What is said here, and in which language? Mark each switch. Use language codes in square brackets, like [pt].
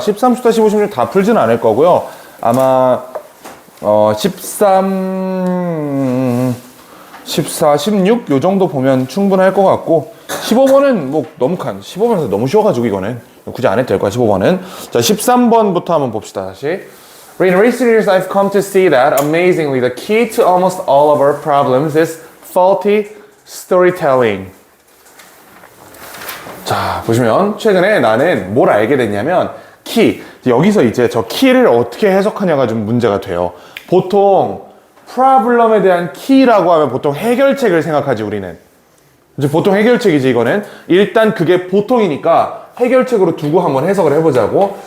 [ko] 13, 14, 15, 16 다 풀지는 않을 거고요. 아마 13, 14, 16 요 정도 보면 충분할 것 같고 15번은 뭐 너무 15번에서 너무 쉬워가지고 이거는 굳이 안 해도 될 거야. 15번은. 자, 13번부터 한번 봅시다. 다시. [en] In recent years, I've come to see that, amazingly, the key to almost all of our problems is faulty storytelling. [ko] 자, 보시면 최근에 나는 뭘 알게 됐냐면 키, 여기서 이제 저 키를 어떻게 해석하냐가 좀 문제가 돼요. 보통 프로블럼에 대한 키라고 하면 보통 해결책을 생각하지 우리는. 이제 보통 해결책이지 이거는. 일단 그게 보통이니까 해결책으로 두고 한번 해석을 해보자고.